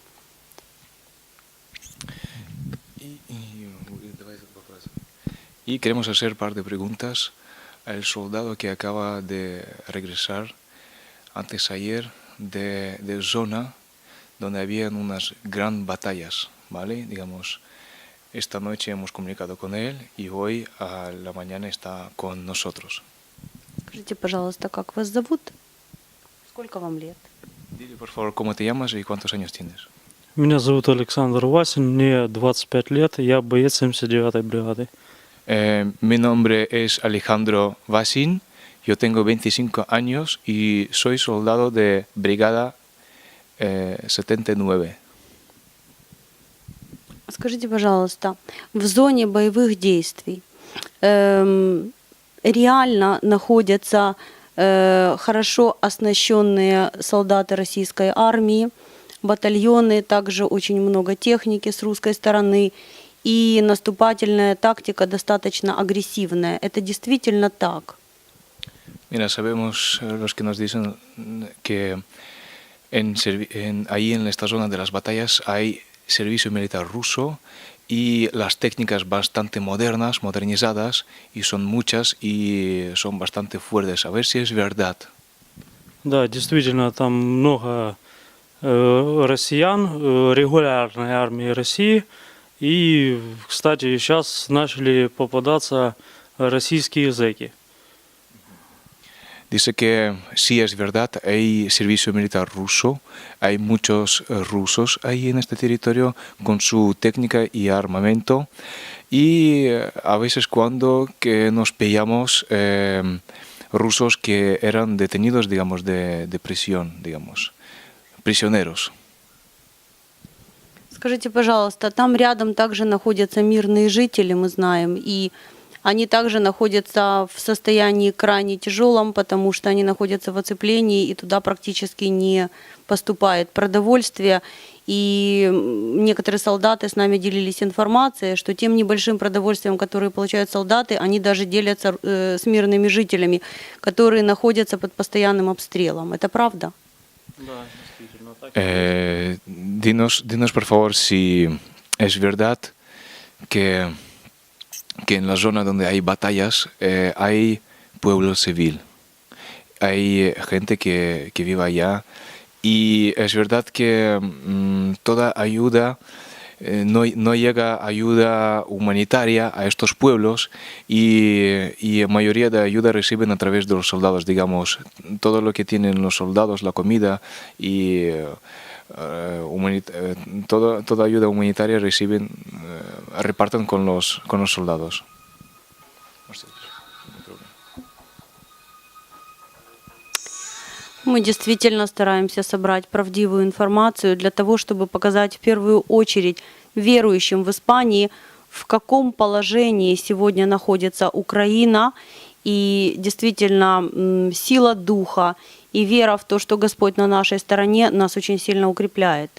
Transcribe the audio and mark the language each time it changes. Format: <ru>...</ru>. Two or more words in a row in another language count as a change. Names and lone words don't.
<es>Y queremos hacer un par de preguntas al soldado que acaba de regresar antes ayer de zona donde habían unas gran batallas, ¿vale? Digamos, esta noche hemos comunicado con él y hoy a la mañana está con nosotros.</es> <ru>Скажите, пожалуйста, как вас зовут? Сколько вам лет?</ru> <es>Dile, por favor, cómo te llamas y cuántos años tienes.</es> <ru>Меня зовут Александр Васин, мне 25 лет, я боец 79-й бригады.</ru> <es>Mi nombre es Alejandro Vasin, yo tengo 25 años y soy soldado de Brigada 79.</es> <ru>Скажите, пожалуйста, в зоне боевых действий реально находятся хорошо оснащенные солдаты российской армии, батальоны, также очень много техники с русской стороны, и наступательная тактика достаточно агрессивная. Это действительно так?</ru> <es>Mira, sabemos los que nos dicen que ahí en esta zona de las batallas hay servicio militar ruso y las técnicas bastante modernas, modernizadas, y son muchas y son bastante fuertes. A ver si es verdad.</es> <ru>Да, действительно, там много россиян, регулярной армии России, И, кстати, сейчас начали попадаться российские зэки.</ru> <es>Dice que sí es verdad, hay servicio militar ruso, hay muchos rusos ahí en este territorio con su técnica y armamento, y a veces cuando que nos pillamos rusos que eran detenidos, digamos, de prisión, digamos, prisioneros.</es> <ru>Скажите, пожалуйста, там рядом также находятся мирные жители, мы знаем, и они также находятся в состоянии крайне тяжелом, потому что они находятся в оцеплении, и туда практически не поступает продовольствие. И некоторые солдаты с нами делились информацией, что тем небольшим продовольствием, которое получают солдаты, они даже делятся с мирными жителями, которые находятся под постоянным обстрелом. Это правда? Да, действительно так.</ru> <es>Dinos por favor si es verdad que en la zona donde hay batallas hay pueblo civil, hay gente que vive allá, y es verdad que toda ayuda, no llega ayuda humanitaria a estos pueblos, y la mayoría de ayuda reciben a través de los soldados, digamos, todo lo que tienen los soldados, la comida y toda ayuda humanitaria reciben, reparten con los soldados.</es> <ru>Мы действительно стараемся собрать правдивую информацию для того, чтобы показать в первую очередь верующим в Испании, в каком положении сегодня находится Украина, и действительно сила духа и вера в то, что Господь на нашей стороне, нас очень сильно укрепляет.</ru>